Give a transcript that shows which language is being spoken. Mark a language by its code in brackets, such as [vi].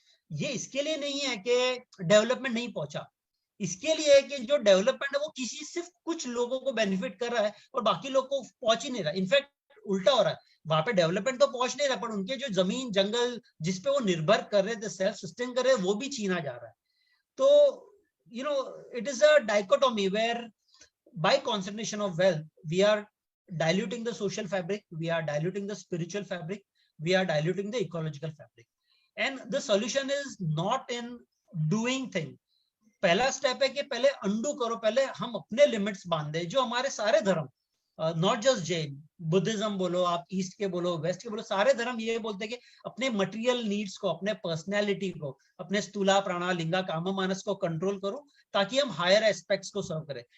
[hi] ये इसके लिए नहीं है कि डेवलपमेंट नहीं पहुंचा, इसके लिए है कि जो डेवलपमेंट है वो किसी सिर्फ कुछ लोगों को बेनिफिट कर रहा है और बाकी लोग को पहुंच ही नहीं रहा। इनफैक्ट उल्टा हो रहा है, वहां पे डेवलपमेंट तो पहुंच नहीं रहा, पर उनके जो जमीन जंगल जिसपे वो निर्भर कर रहे थे, सेल्फ सस्टेन कर रहे हैं, वो भी छीना जा रहा है। [en] तो it is a dichotomy where by concentration of wealth we are diluting the social fabric, we are diluting the spiritual fabric, we are diluting the ecological fabric, and the solution is not in doing thing। [hi] पहला step है कि पहले undo करो, पहले हम अपने limits बांधे जो हमारे सारे धर्म, नॉट जस्ट जैन, बुद्धिज्म बोलो आप, ईस्ट के बोलो, वेस्ट के बोलो, सारे धर्म ये बोलते हैं कि अपने मटेरियल नीड्स को, अपने पर्सनैलिटी को, अपने स्थूला प्राणा लिंगा कामा मानस को कंट्रोल करो ताकि हम हायर एस्पेक्ट्स को सर्व करें।